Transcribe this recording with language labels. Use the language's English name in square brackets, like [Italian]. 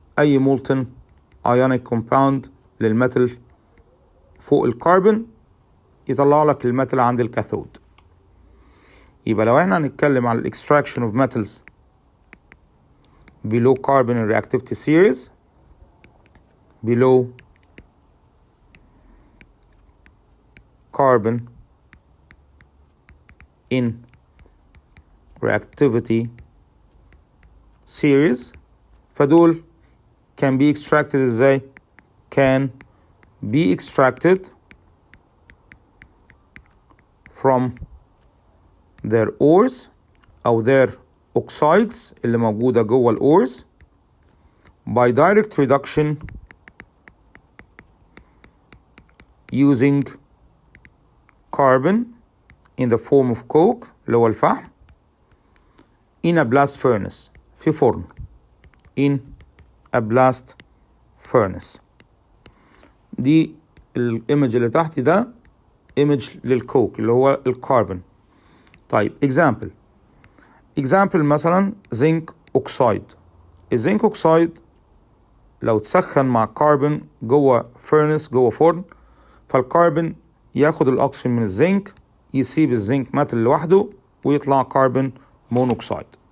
[Arabic] أي [English] molten ionic compound [Arabic] للميتال فوق الكربون يطلع لك الميتال عند الكاثود. يبقى لو احنا هنتكلم على [English] extraction of metals below carbon in reactivity series, below carbon in reactivity series فدول can be extracted ازاي؟ can be extracted from their ores أو their oxides [Arabic] اللي موجودة جوه الأورز [English] by direct reduction using carbon in the form of coke [Arabic] اللي هو الفحم [English] in a blast furnace [Arabic] في فرن [English] in a blast furnace. [Arabic] دي الايمج اللي تحت ده ايمج للكوك اللي هو الكربون. طيب example مثلا زنك اوكسايد. الزنك اوكسايد لو تسخن مع كربون جوه فurnace جوه فرن، فالكربون ياخد الاكسجين من الزنك يسيب الزنك ماتل لوحده ويطلع كربون مونوكسيد.